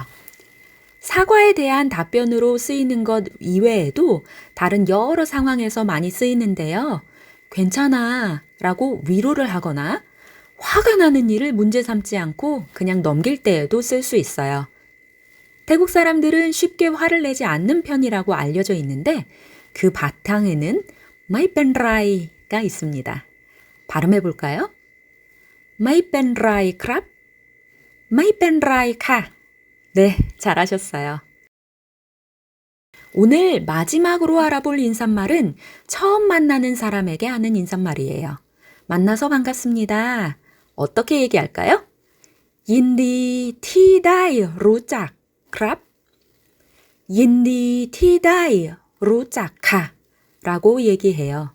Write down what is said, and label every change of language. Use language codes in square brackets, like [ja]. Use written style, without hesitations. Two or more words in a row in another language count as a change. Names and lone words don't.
[ko] 사과에 대한 답변으로 쓰이는 것 이외에도 다른 여러 상황에서 많이 쓰이는데요. 괜찮아 라고 위로를 하거나 화가 나는 일을 문제 삼지 않고 그냥 넘길 때에도 쓸 수 있어요. 태국 사람들은 쉽게 화를 내지 않는 편이라고 알려져 있는데 그 바탕에는 [th] ไม่เป็นไร [ko] 가 있습니다. 발음해 볼까요? [th] ไม่เป็นไรครับ, ไม่เป็นไร 카. [ko] 네, 잘하셨어요. 오늘 마지막으로 알아볼 인사말은 처음 만나는 사람에게 하는 인사말이에요. 만나서 반갑습니다. 어떻게 얘기할까요? [th] ยินดี ที่ได้ รู้จัก ครับ, ยินดี ที่ได้ รู้จัก ค่ะ [ko] 라고 얘기해요.